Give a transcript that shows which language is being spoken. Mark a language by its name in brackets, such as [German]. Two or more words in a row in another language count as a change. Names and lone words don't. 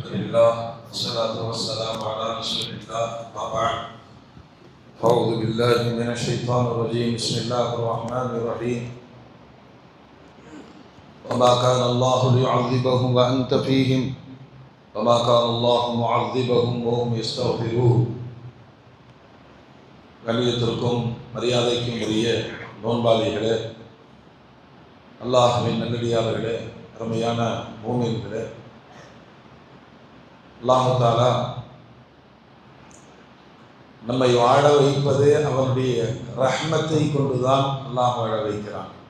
[Arabic] لله والصلاة والسلام على رسول الله ما بعد أعوذ بالله من الشيطان الرجيم بسم الله الرحمن الرحيم وما كان الله ليعذبهم وأنت فيهم وما كان الله معذبهم وهم يستغفرون [Tamil] கண்ணியத்திற்கும் மரியாதைக்கும் உரிய நோன்பாளிகளே, அல்லாஹ்வின் நல்லடியார்களே, அருமையான மூமின்களே, [Arabic] الله تعالى [Tamil] நம்மை வாழ வைப்பதே அவனுடைய ரஹ்மத்தை கொண்டுதான் அல்லாஹ் வாழ வைக்கிறான்.